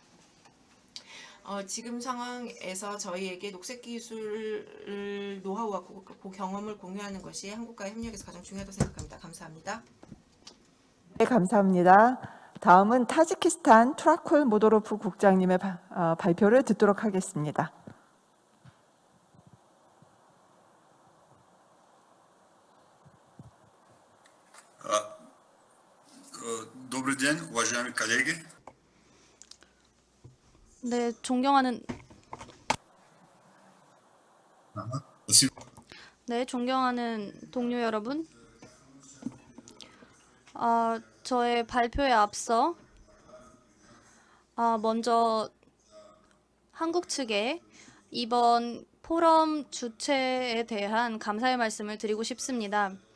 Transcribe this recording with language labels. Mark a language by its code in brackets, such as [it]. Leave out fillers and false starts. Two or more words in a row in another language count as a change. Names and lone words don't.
[ko] 지금 상황에서 저희에게 녹색 기술 노하우와 그 경험을 공유하는 것이 한국과의 협력에서 가장 중요하다고 생각합니다. 감사합니다. 네, 감사합니다. 다음은 타지키스탄 투라콜 모도로프 국장님의 발표를 듣도록 하겠습니다. [ru] Добрый день, уважаемые коллеги. [ko] 네, 존경하는 [ru] Спасибо. [ko] 네, 존경하는 동료 여러분. 저의 발표에 앞서 먼저 한국 측에 이번 포럼 주최에 대한 감사의 말씀을 드리고 싶습니다.